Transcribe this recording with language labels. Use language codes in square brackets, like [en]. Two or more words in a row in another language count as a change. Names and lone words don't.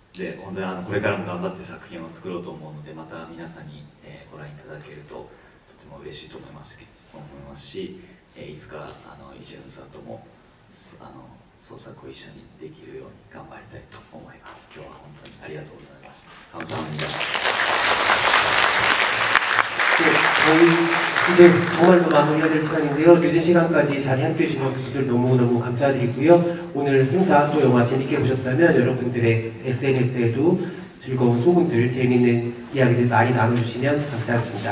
[ja] で本当にこれからも頑張って作品を作ろうと思うのでまた皆さんにご覧いただけるととても嬉しいと思いますし、いつかイジェンさんとも創作を一緒にできるように頑張りたいと思います。今日は本当にありがとうございました。감사합니다. [ko] 네, 저희 이제 정말로 마무리해야 될 시간인데요. 늦은 시간까지 자리 함께 해주신 분들 너무너무 감사드리고요. 오늘 행사 또 영화 재밌게 보셨다면 여러분들의 SNS에도 즐거운 소문들, 재미있는 이야기들 많이 나눠주시면 감사하겠습니다.